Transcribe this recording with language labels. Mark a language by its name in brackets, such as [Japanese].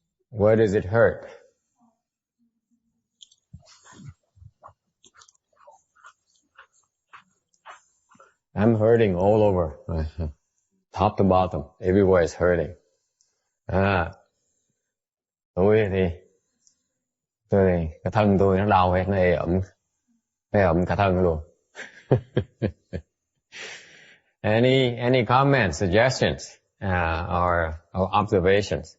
[English] Where does it hurt? I'm hurting all over, top to bottom, everywhere is hurting. [Vietnamese] Tôi thì cái thân tôi nó đau hết, nó ẩm cả thân luôn. [English] Any comments, suggestions, or observations?